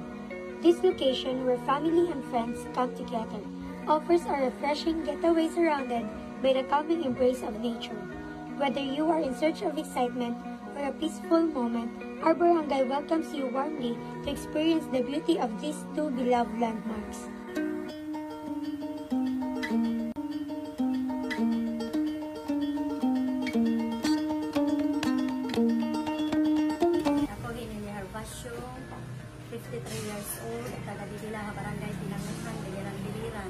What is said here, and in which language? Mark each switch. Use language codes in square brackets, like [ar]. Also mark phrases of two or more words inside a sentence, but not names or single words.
[en] This location, where family and friends come together, offers a refreshing getaway surrounded by the calming embrace of nature. Whether you are in search of excitement or a peaceful moment, our barangay welcomes you warmly to experience the beauty of these 2 beloved landmarks. [war] Ako Hinili Harvasyo, [en] 53 years old, [war] taga-Didila, Barangay Pinangonghan, Biliran.